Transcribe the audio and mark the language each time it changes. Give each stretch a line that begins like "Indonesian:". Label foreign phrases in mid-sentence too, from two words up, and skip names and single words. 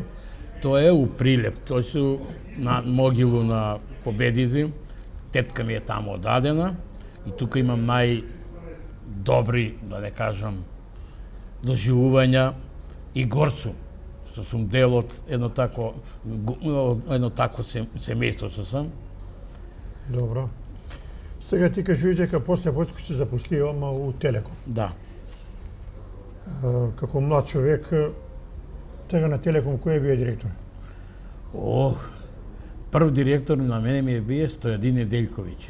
Macedonian: To je u Priljev, to su na mogilu na Pobediti, tetka mi je tamo odadena i tuka imam najdobri, da ne kažem, doživljanja i Gorcu, što sam del od jedno tako semejstvo što sam. Dobro. Сега ти кажи дека после войска се запушти ома у Телеком. Да. Како млад човек, тега на Телеком кој е бие директор? Прв директор на мене ми е бие Стојадин Неделјковиќ.